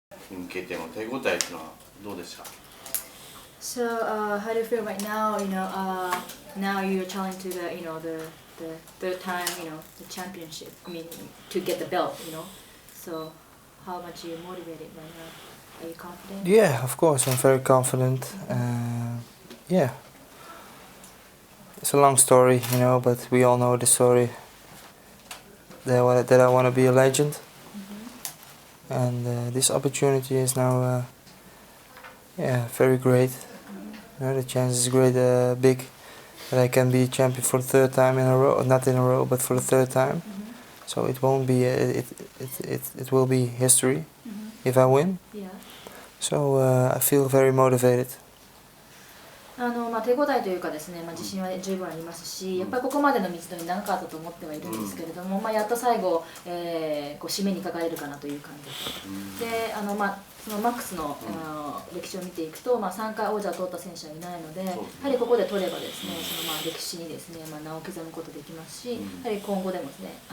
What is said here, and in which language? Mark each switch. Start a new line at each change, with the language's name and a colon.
Japanese: に向けての手応えっていうのはどうでした？
English: So, how do you feel right now? Now you're trying to the third time, the championship. I mean, to get the belt. So, how much are you motivated right now? Are you confident? Yeah, of course, I'm very confident. Yeah, it's a long story, but we all know the story. That I want to be a legend, and this opportunity is now, very great. The chance is great, big, that I can be champion for the third time in a row. Not in a row, but for the third time. So it won't be. It will be history if I win. Yeah. So I feel very motivated.
Japanese: 手応えというかですね、自信は十分ありますし、やっぱりここまでの道のり長かったと思ってはいるんですけれども、やっと最後、こう締めにかかれるかなという感じで、そのマックスの、歴史を見ていくと、3回王者を取った選手はいないので、やはりここで取ればですね、その歴史にですね、名を刻むことできますし、やはり今後でもですね、